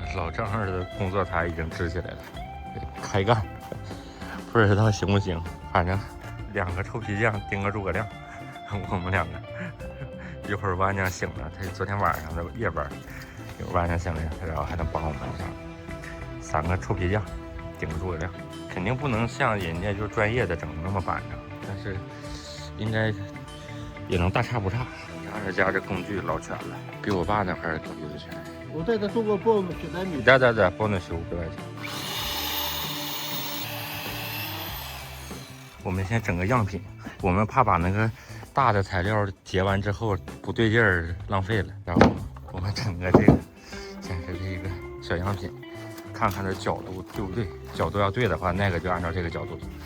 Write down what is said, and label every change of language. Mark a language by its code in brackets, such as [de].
[zh] 老丈人的工作台已经支起来了，开干，不知道行不行，反正2个臭皮匠盯个诸葛亮，我们2个一会儿万娘醒了，他昨天晚上的夜班，一会儿万娘醒了，然后还能帮我们一下，3个臭皮匠顶个诸葛亮。肯定不能像人家就是专业的整那么板正，但是应该也能大差不差。家这工具老全了，比我爸那块儿工具都全。 [ru] Вот это только полностью, да, Миша? Да, полностью убивайте。 [zh] 我们先整个样品，我们怕把那个大的材料结完之后不对劲儿浪费了，然后我们整个这个先是这个小样品。看看这角度对不对，角度要对的话，那个就按照这个角度。